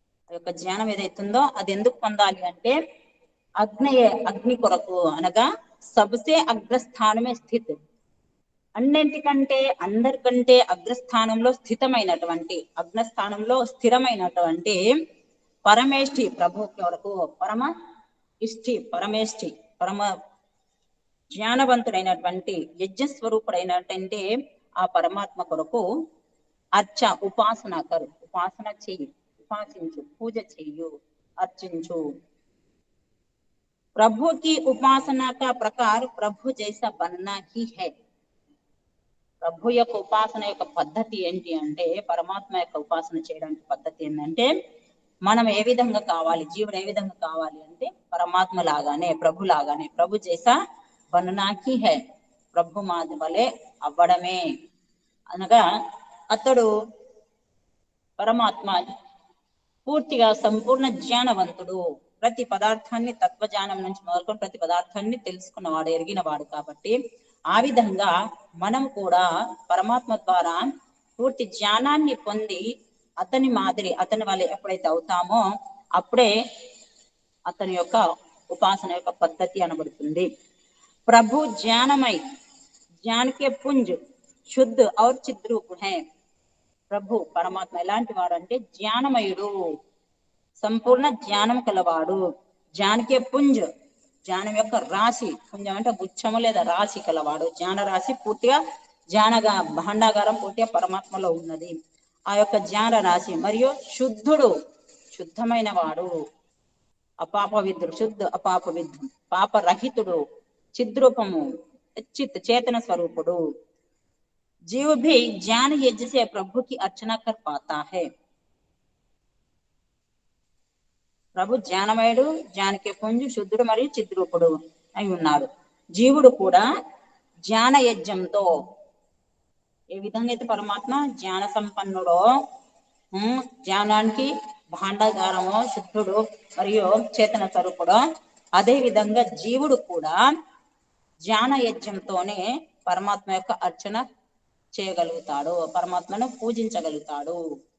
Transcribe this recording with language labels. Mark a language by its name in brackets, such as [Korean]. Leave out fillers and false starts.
[Telugu] ఆ యొక్క జ్ఞానం ఏదైతుందో అది ఎందుకు పొందాలి అంటే అగ్నయే అగ్ని కొరకు అనగా [Hindi] సబ్సే అగ్రస్థానమే స్థిత్ [Telugu] అన్నింటికంటే అందరికంటే అగ్రస్థానంలో స్థితమైనటువంటి అగ్రస్థానంలో స్థిరమైనటువంటి పరమేష్ఠి ప్రభు కొరకు పరమ ఇష్టి పరమేష్ఠి పరమ జ్ఞానవంతుడైనటువంటి యజ్ఞస్వరూపుడైనటువంటి ఆ పరమాత్మ కొరకు అర్చ ఉపాసన కరు, ఉపాసన చెయ్యి, ఉపాసించు, పూజ చెయ్యు, అర్చించు. [Hindi] ప్రభు की उपासना का प्रकार प्रभु जैसा बनना ही है. [Telugu] ప్రభు యొక్క ఉపాసన యొక్క పద్ధతి ఏంటి అంటే పరమాత్మ యొక్క ఉపాసన చేయడానికి పద్ధతి ఏంటంటే మనం ఏ విధంగా కావాలి, జీవుడు ఏ విధంగా కావాలి అంటే పరమాత్మ లాగానే ప్రభు లాగానే [Hindi] ప్రభు జైసా బననాకి హై, [Telugu] ప్రభు మాది వలె అవ్వడమే. అనగా అతడు పరమాత్మ పూర్తిగా సంపూర్ణ జ్ఞానవంతుడు, ప్రతి పదార్థాన్ని తత్వజ్ఞానం నుంచి మొదలుకొని ప్రతి పదార్థాన్ని తెలుసుకున్నవాడు ఎరిగినవాడు కాబట్టి ఆ విధంగా మనం కూడా పరమాత్మ ద్వారా పూర్తి జ్ఞానాన్ని పొంది అతని మాదిరి అతని వల్ల ఎప్పుడైతే అవుతామో అప్పుడే అతని యొక్క ఉపాసన యొక్క పద్ధతి అనబడుతుంది. [Hindi] ప్రభు ज्ञानमय ज्ञान के पुंज शुद्ध और चिद्रूप है. [Telugu] ప్రభు పరమాత్మ ఎలాంటి వాడు అంటే జ్ఞానమయుడు, సంపూర్ణ జ్ఞానం కలవాడు. [Hindi] జ్ఞానకే పుంజ్, [Telugu] జ్ఞానం యొక్క రాశి, పుంజం అంటే గుచ్చము లేదా రాశి కలవాడు. జ్ఞాన రాశి పూర్తిగా జ్ఞానగా భాండాగారం పూర్తిగా పరమాత్మలో ఉన్నది. ఆ యొక్క జ్ఞాన రాశి మరియు శుద్ధుడు, శుద్ధమైన వాడు, అపాపవిద్ధుడు, శుద్ధ అపాపవిద్ధు, పాపరహితుడు, చిద్రూపము, [Hindi] चित चेतन [Telugu] स्वरूपुడు. [Hindi] जीव भी ज्ञान यज्ञ से प्रभु की अर्चना कर पाता है. [Telugu] ప్రభు జ్ఞానమయుడు, [Hindi] జ్ఞానకే పుంజు, [Telugu] శుద్ధుడు మరియు చిద్రూపుడు అయి ఉన్నాడు. జీవుడు కూడా జ్ఞాన యజ్ఞంతో, ఏ విధంగా అయితే పరమాత్మ జ్ఞాన సంపన్నుడో, జ్ఞానానికి భాండాగారమో, శుద్ధుడు మరియు చేతన స్వరూపుడో, అదే విధంగా జీవుడు కూడా జ్ఞాన యజ్ఞంతోనే పరమాత్మ యొక్క అర్చన చేయగలుగుతాడు, పరమాత్మను పూజించగలుగుతాడు.